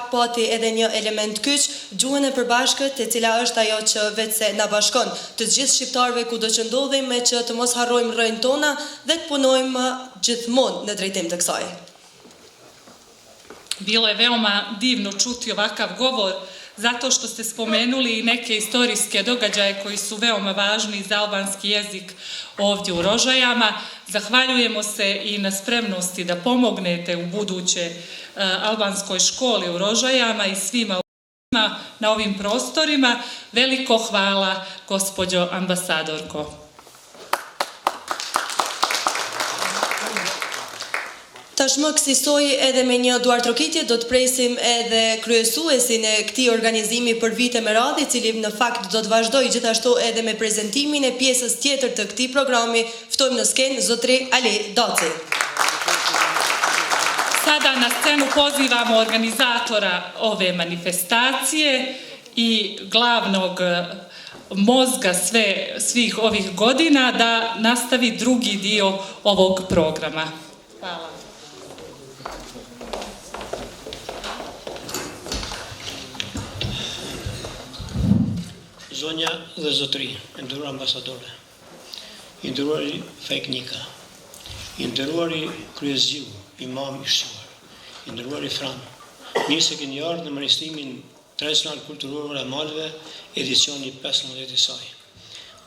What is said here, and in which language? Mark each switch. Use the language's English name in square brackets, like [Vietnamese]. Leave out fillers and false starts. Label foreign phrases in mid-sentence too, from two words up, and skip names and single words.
[Albanian] pati edhe një element kyç, gjuhën e përbashkët, e cila është ajo që vetëse na bashkon të gjithë shqiptarëve kudo që ndodhim, me që të mos harrojmë rrënjtë tona dhe të punojmë gjithmonë në drejtim të kësaj. [Serbian] Bilo je veoma divno čuti ovakav govor, zato što ste spomenuli i neke istorijske događaje koji su veoma važni za albanski jezik ovdje u Rožajama. Zahvaljujemo se i na spremnosti da pomognete u buduće albanskoj školi u Rožajama i svima na ovim prostorima. Veliko hvala, gospođo ambasadorko. [Albanian] Tashmë kësaj edhe me një duartrokitje do të presim edhe kryesuesin e këtij organizimi për vite me radhë, i cili në fakt do të vazhdojë gjithashtu edhe me prezantimin e pjesës tjetër të këtij programi. Ftojmë në skenë zotri Ali Daci. [Serbian] Sada na scenu pozivamo organizatora ove manifestacije i glavnog mozga svih ovih godina da nastavi drugi dio ovog programa. Hvala. [Albanian] Zonja dhe zotri, e nderuar ambasadore, i nderuari Pajknika, i nderuari kryesgjiu, imam i shquar, i nderuari Fran, mirë se keni ardhur në manifestimin tradicional kulturor e Maleve, edicioni 15 i saj.